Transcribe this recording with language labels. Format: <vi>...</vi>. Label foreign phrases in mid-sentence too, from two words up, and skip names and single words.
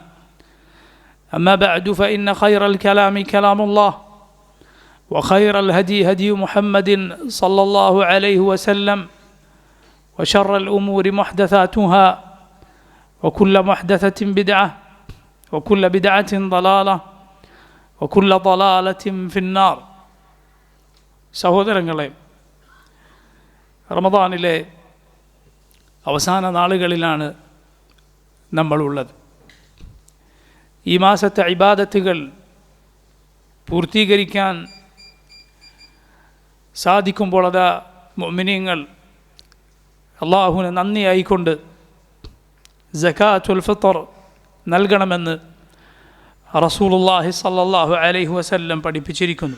<ar>أما بعد، فإن خير الكلام كلام الله، وخير الهدي هدي محمد صلى الله عليه وسلم، وشر الأمور محدثاتها، وكل محدثة بدعة، وكل بدعة ضلالة، وكل ضلالة في النار.</ar> <ml>സഹോദരങ്ങളെ, റമദാനിലെ അവസാന നാളുകളിലാണ് നമ്മളുള്ളത്. ഈ മാസത്തെ ഇബാദത്തുകൾ പൂർത്തീകരിക്കാൻ സാധിക്കുമ്പോൾ അതാ മുഅ്മിനീങ്ങൾ അള്ളാഹുവിന് നന്ദിയായിക്കൊണ്ട്</ml> <ar>زكاة الفطر</ar> <ml>നൽകണമെന്ന്</ml> <ar>رسول الله صلى الله عليه وسلم</ar> <ml>പഠിപ്പിച്ചിരിക്കുന്നു.</ml>